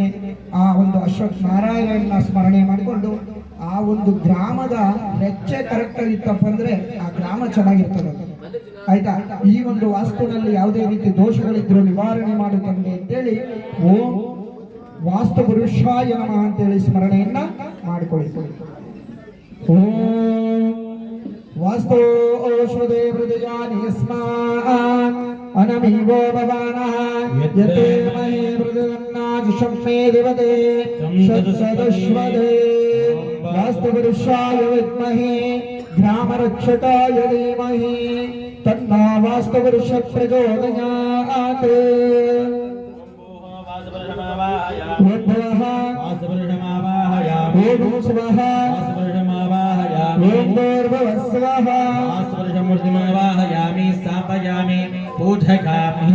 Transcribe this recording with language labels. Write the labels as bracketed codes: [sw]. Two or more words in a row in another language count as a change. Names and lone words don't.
[kn] ಆ ಒಂದು ಅಶ್ವತ್ಥ ನಾರಾಯಣನ ಸ್ಮರಣೆ ಮಾಡಿಕೊಂಡು ಆ ಒಂದು ಗ್ರಾಮದ ರೆಚ್ಚೆ ಕರೆಕ್ಟ್ ಆಗಿತ್ತಪ್ಪ ಅಂದ್ರೆ ಆ ಗ್ರಾಮ ಚೆನ್ನಾಗಿರ್ತದೆ, ಆಯ್ತಾ? ಈ ಒಂದು ವಾಸ್ತುನಲ್ಲಿ ಯಾವುದೇ ರೀತಿ ದೋಷಗಳಿದ್ರು ನಿವಾರಣೆ ಮಾಡುತ್ತಂತೆ ಅಂತೇಳಿ [sa] ಓಂ ವಾಸ್ತು ಪುರುಷಾಯ ನಮಃ [kn] ಅಂತೇಳಿ ಸ್ಮರಣೆಯನ್ನ ಮಾಡಿಕೊಳ್ಳಿ. [sa] ಓಂ ವಾಸ್ತು ಓಶ್ವದೇ ಹೃದಯಾನಿ ಯಸ್ಮಾನ್ ಅನಮೀವೋ ಭವಾನಃ ಯತೆ ಮಹೇ ಹೃದಯನ್ನಾಜಿಷಮ್ಮೇ ದೇವತೆ ಶತಸದಶ್ವದೇ. ವಾಸ್ತು ಪುರುಷಾಯ ವಿದ್ಮಹೇ ಗ್ರಾಮರಕ್ಷಕಾಯ ಧೀಮಹಿ ತನ್ನೋ ವಾಸ್ತು ಪುರುಷ ಪ್ರಚೋದಯಾತ್. ಓಂ ಭವಃ ಓಂ ಸ್ವಃ ಓಂ ಭೂರ್ಭುವಃ ಸ್ವಃ ಮೂರ್ತಿಮಾವಾಹಯಾಮಿ ಸ್ಥಾಪಯಾಮಿ ಪೂಜಯಾಮಿ.